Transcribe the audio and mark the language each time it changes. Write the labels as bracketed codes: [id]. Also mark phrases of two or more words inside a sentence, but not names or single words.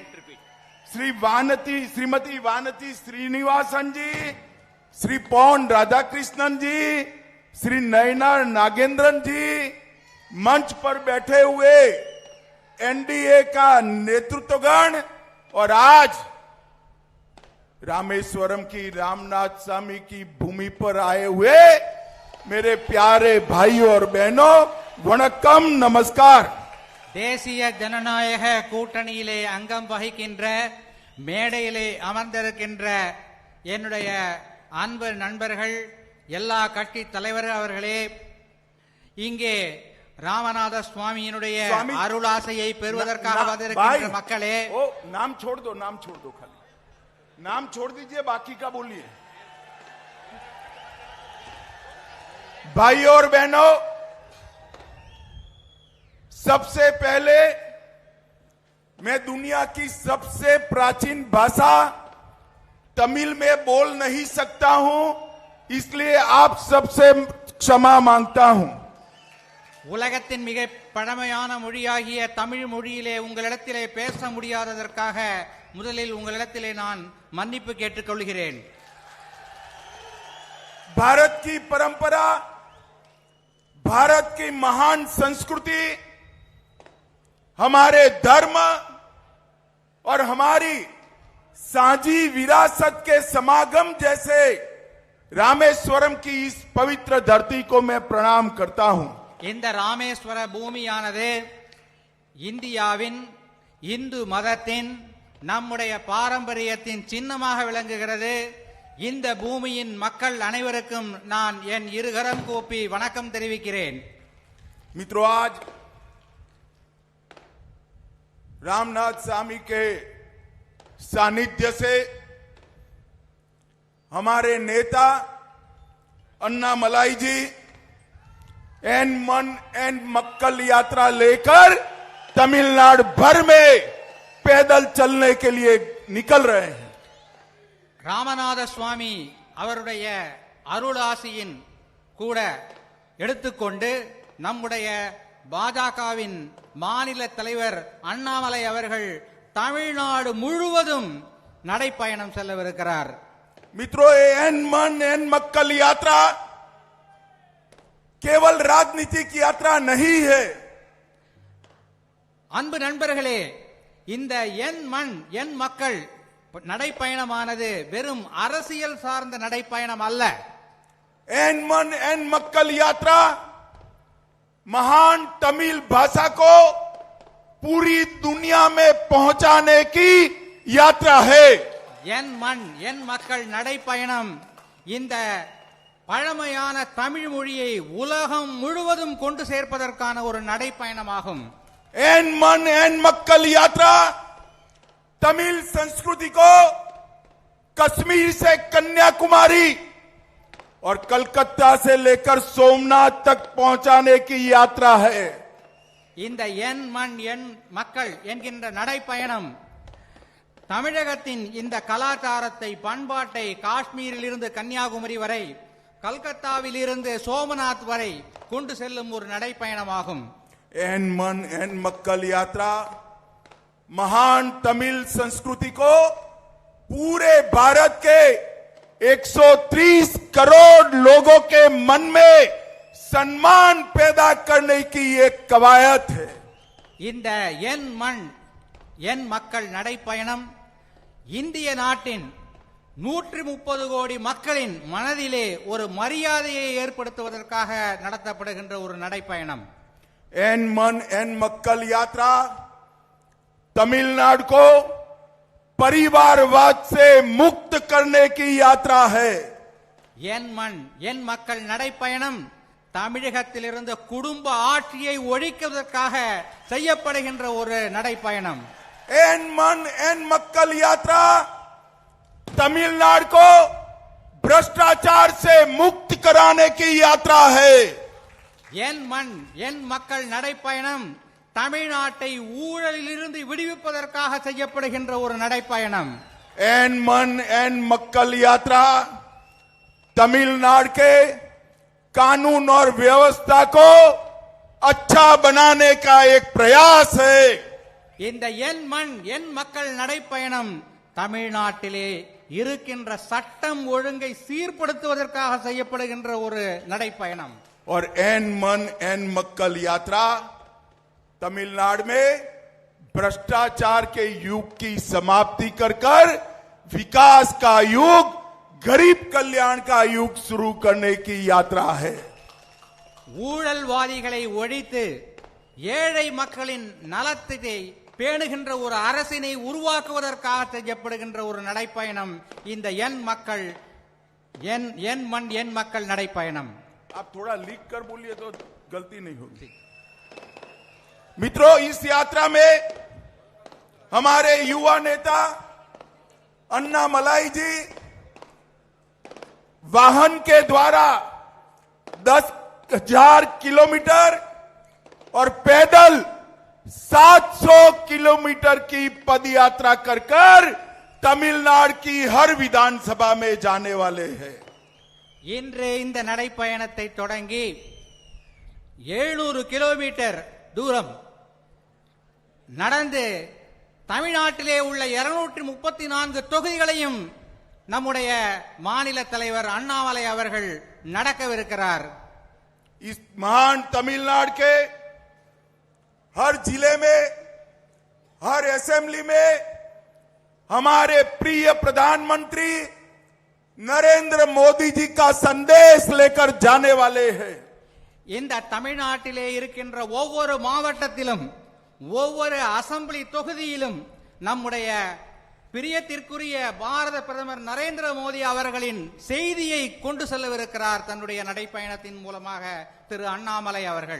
[hi] श्रीमती वानती श्रीनिवासन जी, श्री पौन राधाकृष्णन जी, श्री नयनार नागेंद्रन जी, मंच पर बैठे हुए एनडीए का नेतृत्वगण और आज रामेश्वरम की रामनाथ स्वामी की भूमि पर आए हुए मेरे प्यारे भाइयों और बहनों, वणक्कम, नमस्कार। [ta] தேசிய ஜனநாயக கூட்டணியிலே அங்கம் வகிக்கின்ற மேடையிலே அமர்ந்திருக்கின்ற என்னுடைய அன்பு நண்பர்கள், எல்லா கட்சி தலைவர்கள் அவர்களே, இங்கே ராமநாத சுவாமியினுடைய அருளாசையை பெறுவதற்காக வந்திருக்கின்ற மக்களே, [hi] नाम छोड़ दो, नाम छोड़ दो, खाली नाम छोड़ दीजिए, बाकी का बोलिए। भाइयों और बहनों, सबसे पहले मैं दुनिया की सबसे प्राचीन भाषा तमिल में बोल नहीं सकता हूं, इसलिए आप सबसे क्षमा मांगता हूं। [ta] உலகத்தின் மிக பழமையான மொழியாகிய தமிழ் மொழியிலே உங்களிடத்திலே பேச முடியாததற்காக முதலில் உங்களிடத்திலே நான் மன்னிப்பு கேட்டுக்கொள்கிறேன்। [hi] भारत की परंपरा, भारत की महान संस्कृति, हमारे धर्म और हमारी साझी विरासत के समागम जैसे रामेश्वरम की इस पवित्र धरती को मैं प्रणाम करता हूं। [ta] இந்த ராமேஸ்வர பூமியானது இந்தியாவின் இந்து மதத்தின் நம்முடைய பாரம்பரியத்தின் சின்னமாக விளங்குகிறது। இந்த பூமியின் மக்கள் அனைவருக்கும் நான் என் இருகரம் கூப்பி வணக்கம் தெரிவிக்கிறேன்। [hi] मित्रों, आज रामनाथ स्वामी के सानिध्य से हमारे नेता अन्नामलाई जी एन मन एन मक्कल यात्रा लेकर तमिलनाडु भर में पैदल चलने के लिए निकल रहे हैं। [ta] ராமநாத சுவாமி அவருடைய அருளாசியின் கூட எடுத்துக்கொண்டு நம்முடைய பாஜகவின் மாநில தலைவர் அண்ணாமலை அவர்கள் தமிழ்நாடு முழுவதும் நடைப்பயணம் செல்லவிருக்கிறார்। [hi] मित्रों, एन मन एन मक्कल यात्रा केवल राजनीतिक यात्रा नहीं है। [ta] அன்பு நண்பர்களே, இந்த என் மண் என் மக்கள் நடைப்பயணமானது வெறும் அரசியல் சார்ந்த நடைப்பயணம் அல்ல. [hi] एन मन एन मक्कल यात्रा महान तमिल भाषा को पूरी दुनिया में पहुंचाने की यात्रा है. [ta] என் மண் என் மக்கள் நடைப்பயணம் இந்த பழமையான தமிழ் மொழியை உலகம் முழுவதும் கொண்டு சேர்ப்பதற்கான ஒரு நடைப்பயணமாகும். [hi] एन मन एन मक्कल यात्रा तमिल संस्कृति को कश्मीर से कन्याकुमारी और कलकत्ता से लेकर सोमनाथ तक पहुंचाने की यात्रा है. [ta] இந்த என் மண் என் மக்கள் என்கின்ற நடைப்பயணம் தமிழகத்தின் இந்த கலாச்சாரத்தை பண்பாட்டை காஷ்மீரில் இருந்து கன்னியாகுமரி வரை கல்கத்தாவில் இருந்து சோமநாத் வரை கொண்டு செல்லும் ஒரு நடைப்பயணமாகும். [hi] एन मन एन मक्कल यात्रा महान तमिल संस्कृति को पूरे भारत के 130 करोड़ लोगों के मन में सम्मान पैदा करने की एक कवायद है. [ta] இந்த என் மண் என் மக்கள் நடைப்பயணம் இந்திய நாட்டின் 130 கோடி மக்களின் மனதிலே ஒரு மரியாதையை ஏற்படுத்துவதற்காக நடத்தப்படுகின்ற ஒரு நடைப்பயணம். [hi] एन मन एन मक्कल यात्रा तमिलनाडु को परिवारवाद से मुक्त करने की यात्रा है. [ta] என் மண் என் மக்கள் நடைப்பயணம் தமிழகத்திலிருந்து குடும்ப ஆட்சியை ஒழிப்பதற்காக செய்யப்படுகின்ற ஒரு நடைப்பயணம். [hi] एन मन एन मक्कल यात्रा तमिलनाडु को भ्रष्टाचार से मुक्त कराने की यात्रा है. [ta] என் மண் என் மக்கள் நடைப்பயணம் தமிழ்நாட்டை ஊழலிலிருந்து விடுவிப்பதற்காக செய்யப்படுகின்ற ஒரு நடைப்பயணம். [hi] एन मन एन मक्कल यात्रा तमिलनाडु के कानून और व्यवस्था को अच्छा बनाने का एक प्रयास है. [ta] இந்த என் மண் என் மக்கள் நடைப்பயணம் தமிழ்நாட்டிலே இருக்கின்ற சட்டம் ஒழுங்கை சீர்படுத்துவதற்காக செய்யப்படுகின்ற ஒரு நடைப்பயணம். [hi] और एन मन एन मक्कल यात्रा तमिलनाडु में भ्रष्टाचार के युग की समाप्ति कर कर विकास का युग गरीब कल्याण का युग शुरू करने की यात्रा है. [ta] ஊழல்வாதிகளை ஒழித்து ஏழை மக்களின் நலத்தை பேணுகின்ற ஒரு அரசினை உருவாக்குவதற்காக செய்யப்படுகின்ற ஒரு நடைப்பயணம் இந்த என் மக்கள் என் மண் என் மக்கள் நடைப்பயணம். [hi] आप थोड़ा लिख कर बोलिए तो गलती नहीं होगी. मित्रों, इस यात्रा में हमारे युवा नेता अन्ना मलाई जी वाहन के द्वारा 10,000 किलोमीटर और पैदल 700 किलोमीटर की पद यात्रा कर कर तमिलनाडु की हर विधानसभा में जाने वाले हैं. [ta] இன்று இந்த நடைப்பயணத்தை தொடங்கி 700 கிலோமீட்டர் தூரம் நடந்து தமிழ்நாட்டிலே உள்ள 234 தொகுதிகளையும் நம்முடைய மாநில தலைவர் அண்ணாமலை அவர்கள் நடக்கவிருக்கிறார். [hi] इस महान तमिलनाडु के हर जिले में हर असेंबली में हमारे प्रिय प्रधानमंत्री नरेंद्र मोदी जी का संदेश लेकर जाने वाले हैं. [ta] இந்த தமிழ்நாட்டிலே இருக்கின்ற ஒவ்வொரு மாவட்டத்திலும் ஒவ்வொரு அசெம்பிளி தொகுதியிலும் நம்முடைய பிரியத்திற்குரிய பாரத பிரதமர் நரேந்திர மோடி அவர்களின் செய்தியை கொண்டு செல்லவிருக்கிறார் தன்னுடைய நடைப்பயணத்தின் மூலமாக திரு அண்ணாமலை அவர்கள்.